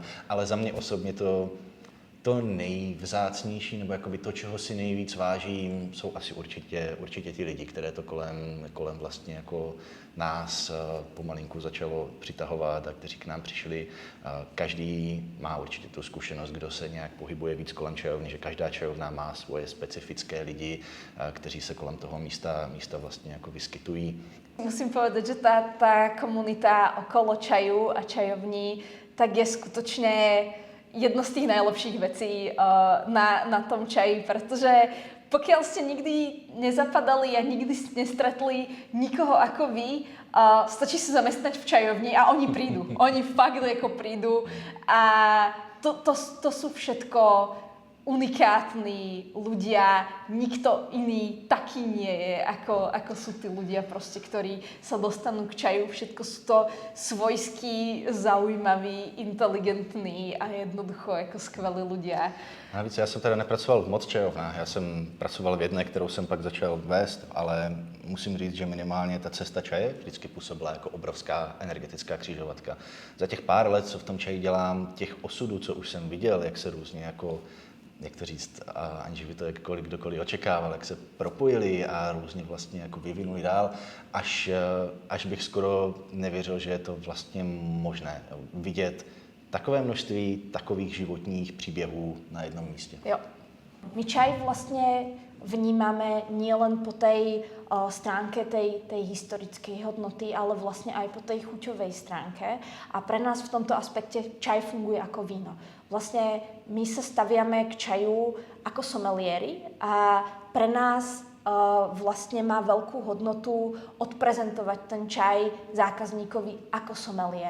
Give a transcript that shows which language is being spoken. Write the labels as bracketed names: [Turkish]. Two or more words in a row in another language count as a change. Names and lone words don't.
[Czech] Ale za mě osobně to nejvzácnější, nebo jakoby to, čeho si nejvíc vážím, jsou asi určitě ti lidi, které to kolem vlastně jako nás pomalinku začalo přitahovat a kteří k nám přišli. Každý má určitě tu zkušenost, kdo se nějak pohybuje víc kolem čajovny, že každá čajovna má svoje specifické lidi, kteří se kolem toho místa vlastně jako vyskytují. [Slovak] Musím povedať, že tá komunita okolo čaju a čajovní tak je skutočne jedno z tých najlepších vecí na tom čaji, pretože pokiaľ ste nikdy nezapadali a nikdy ste nestretli nikoho ako vy, stačí sa zamestnať v čajovni a oni prídu. Oni fakt ako prídu a to sú všetko unikátni ľudia, nikto iný taký nie je, ako sú tí ľudia proste, ktorí sa dostanú k čaju. Všetko sú to svojskí, zaujímaví, inteligentní a jednoducho jako skvelí ľudia. [Czech] Navíc já jsem teda nepracoval v moc čajovnách, já jsem pracoval v jedné, kterou jsem pak začal vést, ale musím říct, že minimálně ta cesta čaje vždycky působila jako obrovská energetická křižovatka. Za těch pár let, co v tom čaji dělám, těch osudů, co už jsem viděl, jak se různě jako, jak to říct, aniž by to jakkoliv kdokoliv očekával, jak se propojili a různě vlastně jako vyvinuli dál, až bych skoro nevěřil, že je to vlastně možné vidět takové množství takových životních příběhů na jednom místě. Jo. [Slovak] My čaj vlastne vnímame nielen po tej stránke tej historickej hodnoty, ale vlastne aj po tej chuťovej stránke. A pre nás v tomto aspekte čaj funguje ako víno. Vlastne my sa staviame k čaju ako someliéri a pre nás vlastne má veľkú hodnotu odprezentovať ten čaj zákazníkovi ako someliér.